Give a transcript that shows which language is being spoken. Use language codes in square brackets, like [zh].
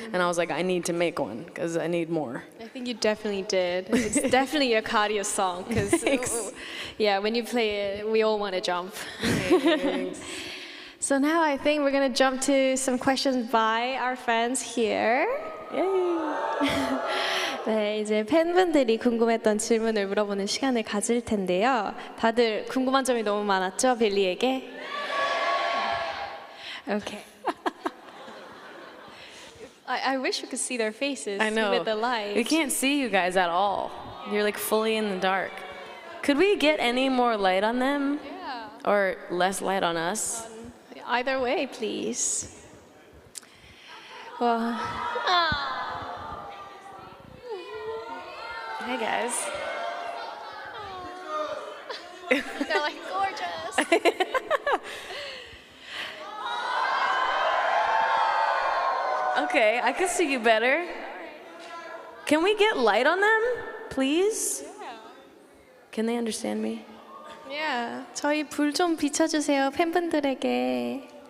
[en] And I was like, I need to make one because I need more. I think you definitely did. It's definitely a cardio song because, yeah, when you play it, we all want to jump. So now I think we're going to jump to some questions by our fans here. [ko] 네, 이제 팬분들이 궁금했던 질문을 물어보는 시간을 가질 텐데요. 다들 궁금한 점이 너무 많았죠, 빌리에게? [en] Okay. I wish we could see their faces I know. with the light. We can't see you guys at all. You're like fully in the dark. Could we get any more light on them? Yeah. Or less light on us? Either way, please. Well, Hi guys. they're like gorgeous. Okay, I can see you better. Can we get light on them, please? Can they understand me? [ko] Yeah, 저희 불 좀 비춰주세요 팬분들에게.